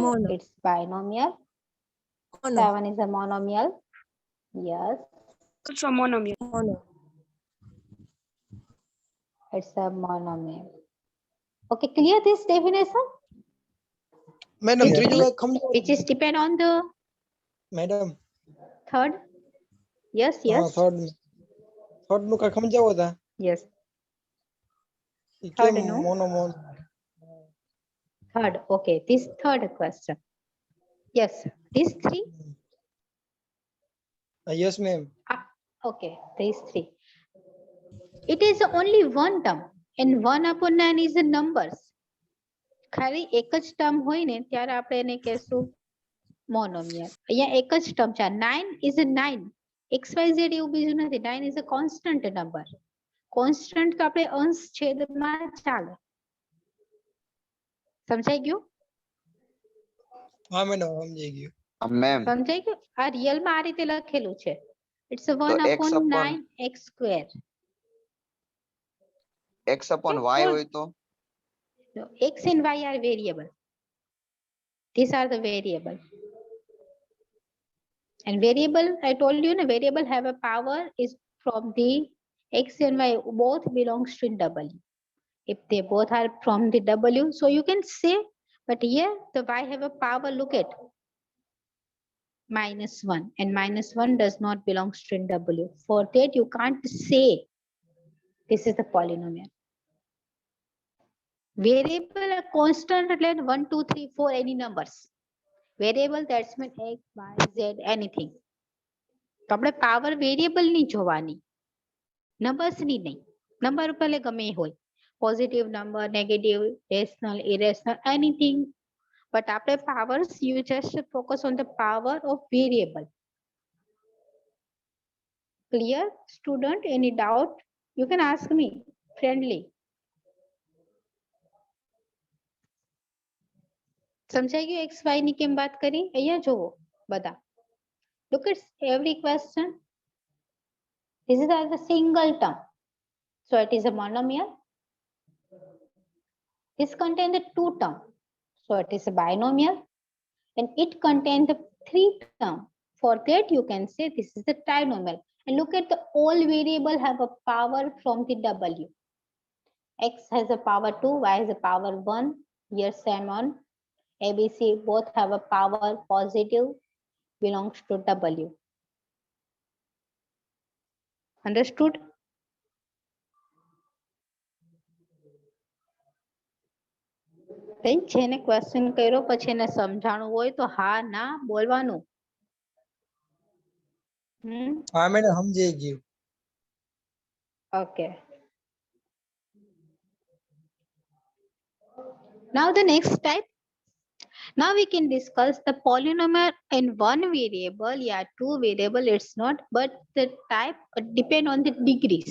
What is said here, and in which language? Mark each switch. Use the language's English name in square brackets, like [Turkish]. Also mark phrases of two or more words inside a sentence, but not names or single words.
[English] mono. it's binomial. Mono. 7 is a monomial. Yes, Also monomial. Mono. it's a monomial. Okay, clear this definition? Madam, Which [Gujarati] ત્રીજું [English] is- [Gujarati] કાંઈક સમજાવો. [English] Which is depend on the Madam, third? Yes, [Gujarati] હા, [English] yes, [Gujarati] third નું કાંઈક સમજાવો તા. [English] yes. [Gujarati] ઈ [English] Third [Gujarati] કેમ નું? [English] mono. Third, okay, this third question. Yes, these 3. Yes, ma'am. Okay, these 3. It is only one term and 1/9 is the numbers. [Gujarati] ખાલી એક જ ટર્મ હોય ને ત્યારે આપણે એને કહેશું મોનોમિયલ. અહીંયા એક જ ટર્મ છે [English] 9 is a 9. [Gujarati] XYZ એવું બીજું નથી. [English] 9 is a constant number. [Gujarati] Constant તો આપણે અંશ છેદમાં ચાલે. સમજાઈ ગયું? હા મેડમ સમજાઈ ગયું. મેમ સમજાઈ ગયું? આ રિયલમાં આ રીતે લખેલું છે. [English] It's a 1/9 x square. x upon y Okay. [Gujarati] હોય તો [English] No, x and y are variable. These are the variable. And variable, I told you, variable have a power is from the x and y both belongs to W. If they both are from the W, so you can say, but here the y have a power, look at -1 and -1 does not belongs to W. For that you can't say this is the polynomial. Variable a constant like 1, 2, 3, 4 any numbers. Variable that's mean x, y, z anything. [Gujarati] તો આપણે [English] power variable [Gujarati] ની જોવાની, નંબર્સ ની નહીં. નંબર ભલે ગમે હોય, [English] positive number, negative, rational, irrational, anything. બટ આપણે powers you just focus on the power of variable. Clear student? Any doubt? you can ask me friendly. [Gujarati] સમજાઈ ગયું એક્સ વાય ની કેમ વાત કરી? અહીંયા જોવો બધા. [English] Look at every question. This is as a single term. So it is a monomial. This contains the 2 terms. So it is a binomial. And it contains the 3 terms. For that you can say this is the trinomial. And look at the all variable have a power from the W. X has a power 2, Y has a power 1. Here same on. ABC both have a power positive, belongs to W. Understood? [Gujarati] જેને ક્વેશ્ચન કર્યો પછી એને સમજાણું હોય તો હા ના બોલવાનું. હા મેડમ સમજાઈ ગયું. [English] Okay. Now the next type. Now we can discuss the polynomial in one variable. Yeah, 2 variable it's not, but the type depend on the degrees.